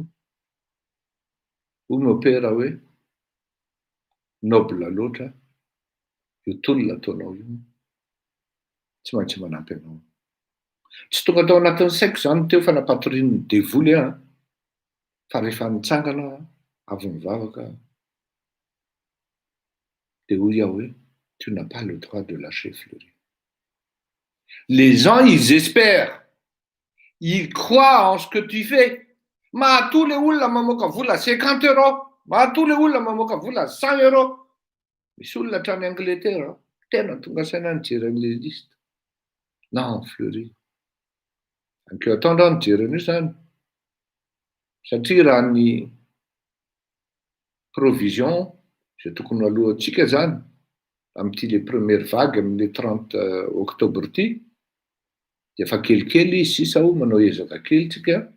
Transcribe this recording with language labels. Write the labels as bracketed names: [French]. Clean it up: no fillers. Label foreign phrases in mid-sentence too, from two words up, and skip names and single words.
[Malagasy] Hoy mopera hoe noble loatra io tolona ataonao io, tsy maintsy manampy anao. Tsy tonga tao anatin'ny saiko zany teo fa nampatorian'ny devoly aho, fa rehefa nitsangana avy mivavaka de hoy aho hoe [French] tu n'as pas le droit de lâcher Fleury. Les gens, ils espèrent, ils croient en ce que tu fais. [Malagasy] Mahatoly olona mamoaka vola 50 €, mahatoly olona mamoaka vola 100 €. Misy olona hatrany Angleterre tena tonga saina nijery an'le lista. Non, Fleury, anke ataonao nijery an'io zany, satria raha ny provision zay tokony alohantsika zany amin'ity [French] le première vague [Malagasy] amin'le 30 octobre ity, de efa kelikely sisa ho manao ezaka kely tsika.